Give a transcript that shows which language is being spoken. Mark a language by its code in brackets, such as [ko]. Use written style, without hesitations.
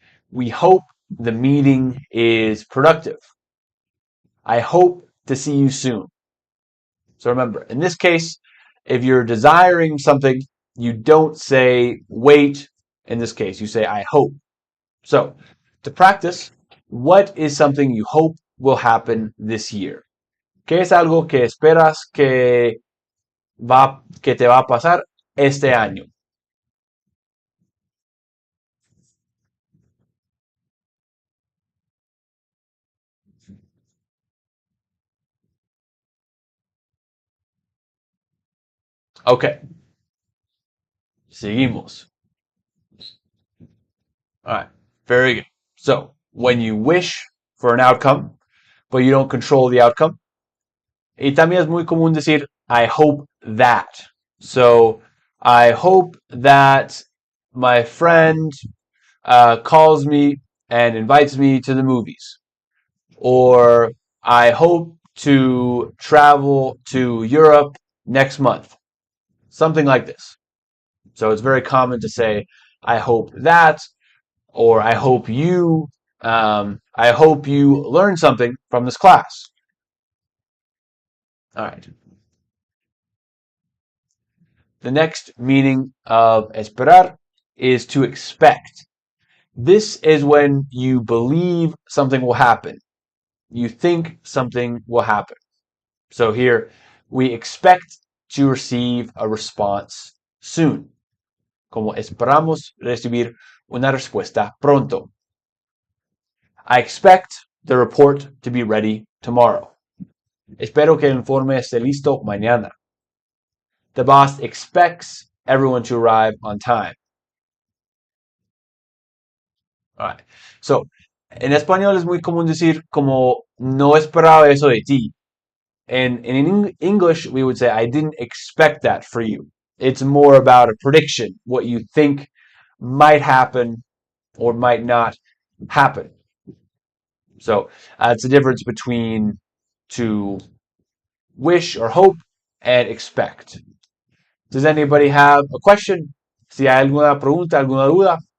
[en] We hope the meeting is productive. I hope to see you soon. So remember, in this case, if you're desiring something, you don't say wait. In this case, you say I hope. So, to practice, what is something you hope will happen this year? [es] ¿Qué es algo que esperas que te va a pasar este año? Okay, seguimos. [en] All right, very good. So, when you wish for an outcome, but you don't control the outcome, [es] y también es muy común decir, [en] I hope that. So, I hope that my friend calls me and invites me to the movies. Or I hope to travel to Europe next month. Something like this. So it's very common to say, I hope that, or I hope you learn something from this class. All right. The next meaning of esperar is to expect. This is when you believe something will happen. You think something will happen. So here, we expect to receive a response soon. [es] como esperamos recibir una respuesta pronto. [en] I expect the report to be ready tomorrow. [es] Espero que el informe esté listo mañana. [en] The boss expects everyone to arrive on time. All right. [es] So, en español es muy común decir como no esperaba eso de ti. [en] And in English, we would say, I didn't expect that for you. It's more about a prediction, what you think might happen or might not happen. So it's a difference between to wish or hope and expect. Does anybody have a question? [es] Si hay alguna pregunta, alguna duda?